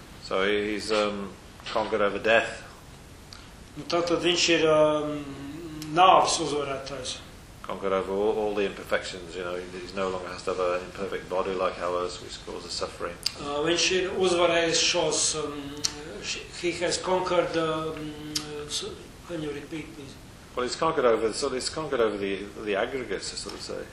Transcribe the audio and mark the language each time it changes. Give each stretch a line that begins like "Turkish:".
English: So he's conquered over death.
Latvian: Nu, tātad viņš ir nāves uzvarētājs.
English: Conquered over all the imperfections, you know, he's no longer has to have an imperfect body like ours, which causes suffering.
Latvian: Viņš ir uzvarējis šos,
English: he has conquered can you repeat, please? Well, it's conquered over the aggregates, I sort of say.